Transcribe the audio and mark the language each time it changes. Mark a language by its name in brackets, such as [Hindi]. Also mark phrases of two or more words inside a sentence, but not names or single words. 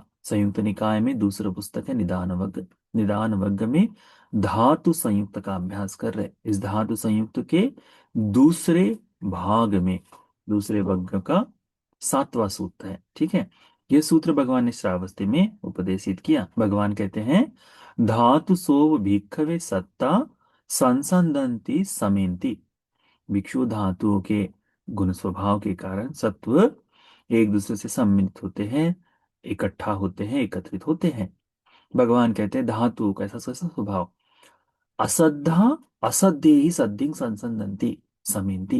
[Hindi] संयुक्त निकाय में दूसरा पुस्तक है निदान वर्ग। निदान वर्ग में धातु संयुक्त का अभ्यास कर रहे हैं। इस धातु संयुक्त के दूसरे भाग में, दूसरे वर्ग का 7वां सूत्र है। ठीक है। यह सूत्र भगवान ने श्रावस्ती में उपदेशित किया। भगवान कहते हैं, [Pali] धातु सोव भिक्खवे सत्ता संसंदंती समेंती। [Hindi] भिक्षु धातुओं के गुण स्वभाव के कारण सत्व एक दूसरे से सम्मिलित होते हैं, इकट्ठा होते हैं, एकत्रित होते हैं। भगवान कहते हैं धातुओं का ऐसा कैसा स्वभाव, [Pali] असद्धा असद्य ही सद्धिंग संसंदंती समेंती।